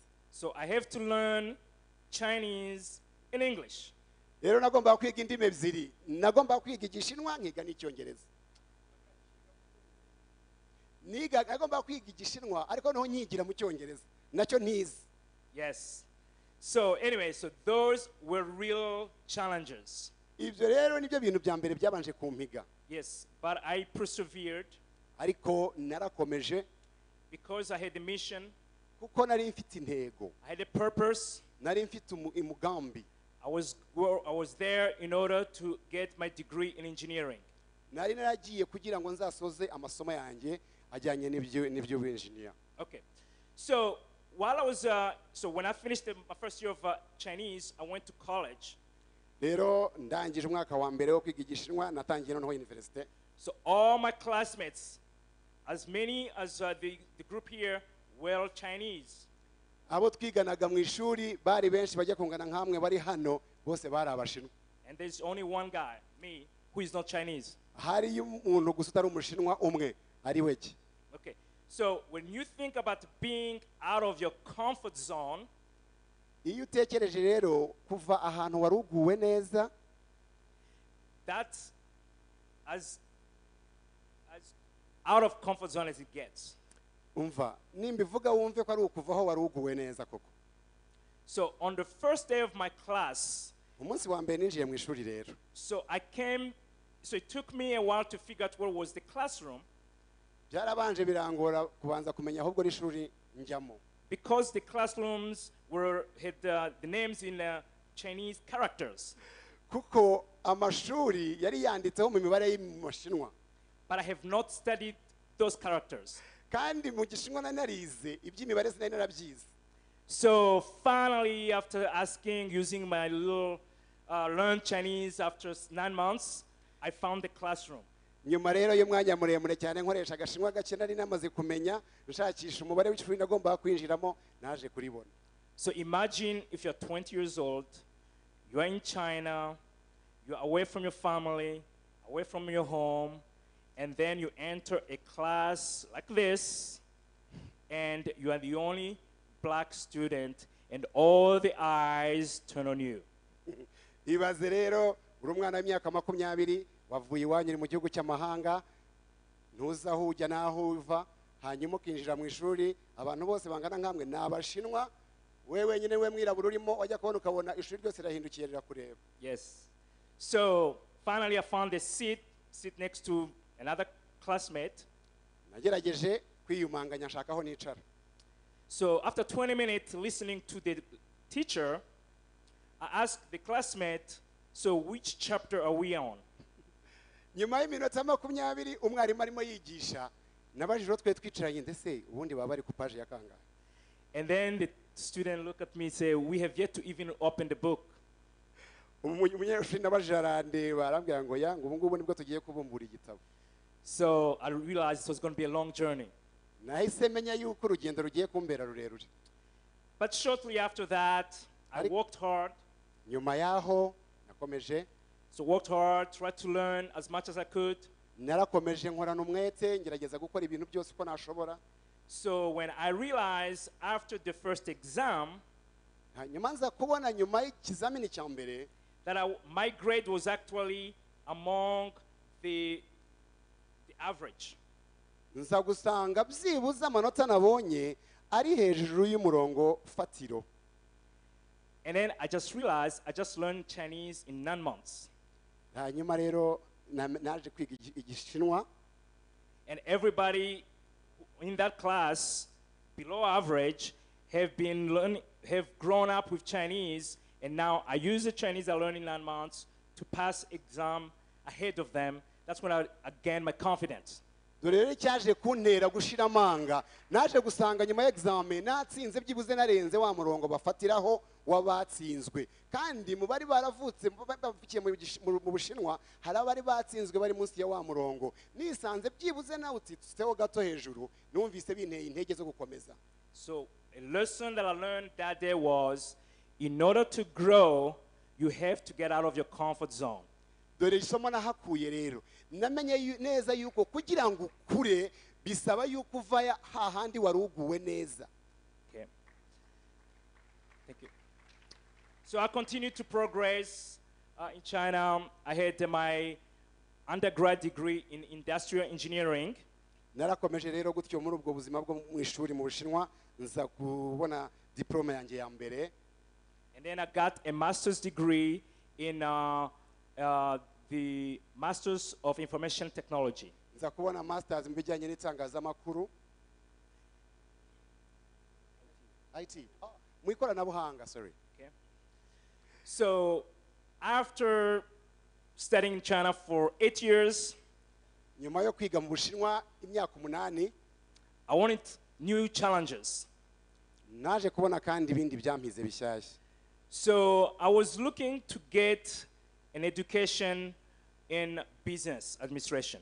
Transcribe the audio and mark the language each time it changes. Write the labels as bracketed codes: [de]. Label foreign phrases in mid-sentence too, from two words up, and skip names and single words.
[en] So I have to learn Chinese in English. [rw] Rero nagomba kwiga indimi ebyiri, nagomba kwiga Igishinwa nkiga n'Icyongereza. Nagomba kwiga Igishinwa ariko noneho nyigira mu Cyongereza nacyo ntizi. [en] Yes. So anyway, so those were real challenges. [rw] Ibyo rero nibyo bintu bya mbere byabanje kumpiga. [en] Yes, but I persevered [rw] Ariko narakomeje [en] because I had a mission, [rw] kuko nari mfite intego, [en] I had a purpose. [rw] nari mfite umugambi. [en] I was there in order to get my degree in engineering. [rw] Nari naragiye kugira ngo nzasoze amasomo yanjye ajyanye n'ibyo engineer. [en] Okay. So while I was, so when I finished my first year of Chinese, I went to college. [rw] Rero ndangije umwaka wa mbere wo kwiga Igishinwa natangiye noneho university. [en] So all my classmates, as many as the group here, were Chinese. [rw] Abo twiganaga mu ishuri bari benshi bajya kungana nkamwe bari hano bose bari Abashinwa. [en] And there's only one guy, me, who is not Chinese. [rw] Hari umuntu gusa utari Umushinwa umwe ari we ki. [en] Okay. So when you think about being out of your comfort zone, [rw] Iyo utekereje rero kuva ahantu wari uguwe neza, [en] that's as out of comfort zone as it gets. [rw] umva nimbivuga wumve ko ari ukuvaho wari uguwe neza koko. [en] So on the first day of my class, [rw] Umunsi wa mbere ninjiye mu ishuri rero. [en] so it took me a while to figure out where was the classroom, [rw] Byarabanje birangora kubanza kumenya ahubwo ari ishuri njyamo. [en] because the classrooms had the names in Chinese characters. [rw] Kuko amashuri yari yanditseho mu mibare y'Imashinwa. [en] But I have not studied those characters. [rw] Kandi mu Gishinwa narize iby'imibare sinari narabyize. [en] So finally, after using my little learned Chinese after 9 months, I found the classroom. [rw] Nyuma rero y'umwanya muremure cyane nkoresha Agashinwa gake nari namaze kumenya nshakisha umubare w'ishuri nagomba kwinjiramo naje kuribona. [en] So imagine if you're 20 years old, you are in China, you're away from your family, away from your home, and then you enter a class like this, and you are the only black student, and all the eyes turn on you. [rw] Ibaze rero uri umwana w'imyaka 20 wavuye iwanyu uri mu gihugu cy'amahanga, ntuzi aho ujya n'aho uva, hanyuma ukinjira mu ishuri abantu bose bangana nkamwe ni Abashinwa, wewe nyine we mwirabura urimo wajya kubona ukabona ishuri ryose rirahindukiye rirakureba. [en] Yes. So finally I found a seat next to another classmate. [rw] Nagerageje kwiyumanganya nshaka aho nicara. [en] So after 20 minutes listening to the teacher, I asked the classmate, so which chapter are we on? [rw] Nyuma y'iminota 20 umwarimu arimo yigisha, nabajije twe twicaranye ndetse ubundi baba bari ku page ya kangahe. [en] And then the student looked at me and said, we have yet to even open the book. [rw] Umunyeshuri nabajije arandeba arambwira ngo ya ngo ubu ngubu nibwo tugiye kubumbura igitabo. [en] So I realized it was going to be a long journey. [rw] Nahise menya yuko urugendo rugiye kumbera rurerure. [en] But shortly after that, I worked hard. [rw] Nyuma yaho nakomeje. [en] So worked hard, tried to learn as much as I could. [rw] Narakomeje nkorana umwete ngerageza gukora ibintu byose uko nashobora. [en] So when I realized after the first exam, [rw] Hanyuma nza kubona nyuma y'ikizamini cya mbere [en] that my grade was actually among the average. [rw] nza gusanga byibuze amanota nabonye ari hejuru y'umurongo fatiro. [en] And then I just realized I just learned Chinese in 9 months. [rw] Hanyuma rero naje kwiga Igishinwa. [en] And everybody in that class below average have grown up with Chinese, and now I use the Chinese I learned in 9 months to pass exam ahead of them. That's when I gain my confidence. [rw] dore rero cyaje kuntera gushira amanga naje gusanga nyuma ya examen natsinze byibuze narenze wa murongo bafatiraho wabatsinzwe kandi mu bari baravutse bafikiye mu Bushinwa hari abari batsinzwe bari munsi ya wa murongo nisanze byibuze nawe utsitseho gato hejuru numvise binteye intege zo gukomeza. [en] So a lesson that I learned that day was, in order to grow, you have to get out of your comfort zone. [rw] dore isomo nahakuye rero namenye neza yuko kugira ngo ukure bisaba yuko uva hahandi waruguwe neza. [en] Okay. Thank you. So I continued to progress in China. I had my undergrad degree in industrial engineering. [rw] narakomeje rero gutyo muri ubwo buzima bwo mu ishuri mu Bushinwa nza kubona diploma yanjye ya mbere. [en] And then I got a master's degree in the Masters of Information Technology. [rw] nza kubona masters mu bijyanye n'itangazamakuru IT mu ikoranabuhanga. [en] Sorry. Okay. So after studying in China for 8 years, [rw] nyuma yo kwiga mu Bushinwa imyaka 8 [en] I wanted new challenges. [rw] naje kubona kandi ibindi byampize bishyashya. [en] So I was looking to get an education in business administration.